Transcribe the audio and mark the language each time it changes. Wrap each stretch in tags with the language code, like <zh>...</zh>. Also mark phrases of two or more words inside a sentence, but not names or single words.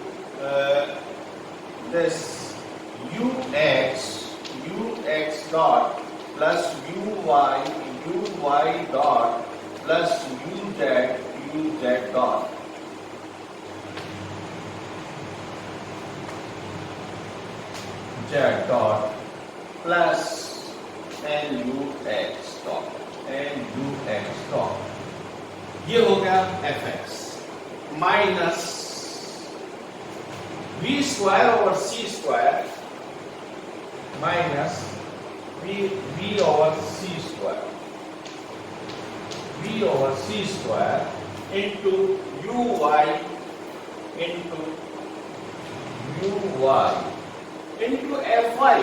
<en>this ux dot plus uy dot plus uz dot z dot plus nux dot,</en> <hi>ये हो गया fx माइनस</hi> <en>v square over c square minus v over c square into uy into fy.</en>